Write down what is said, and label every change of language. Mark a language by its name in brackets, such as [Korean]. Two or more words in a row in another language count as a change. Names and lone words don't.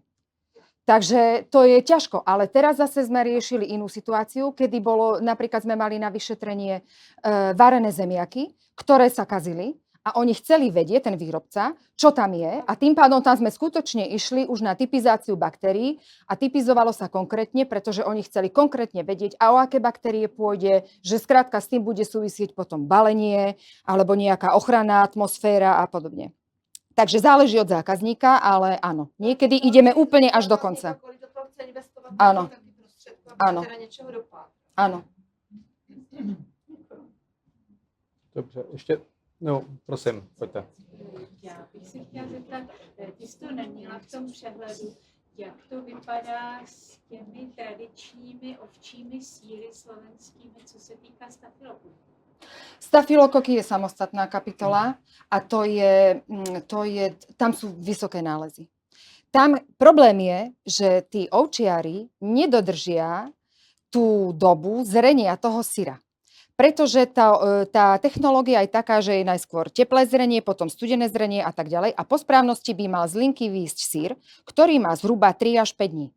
[Slovak] Takže to je ťažko, ale teraz zase sme riešili inú situáciu, kedy napríklad sme mali na vyšetrenie varené zemiaky, ktoré sa kazili a oni chceli vedieť, ten výrobca, čo tam je a tým pádom tam sme skutočne išli už na typizáciu baktérií a typizovalo sa konkrétne, pretože oni chceli konkrétne vedieť, a o aké baktérie pôjde, že skrátka s tým bude súvisieť potom balenie alebo nejaká ochranná atmosféra a podobne. Takže záleží od zákazníka, ale áno, niekedy ideme úplne až do konca. Áno. Áno. Áno. [Czech] Dobře, ještě, no prosím, pojďte. Já bych se chtěla zeptat, ty jsi to neměla v tom přehledu, jak to vypadá s těmi tradičními ovčími sýry slovenskými, co se týká stafylokoku? [Slovak] Stafilokoky je samostatná kapitola a tam sú vysoké nálezy. Tam problém je, že tí ovčiari nedodržia tú dobu zrenia toho syra. Pretože tá technológia je taká, že je najskôr teplé zrenie, potom studené zrenie a tak ďalej a po správnosti by mal z linky výjsť syr, ktorý má zhruba 3 až 5 dní.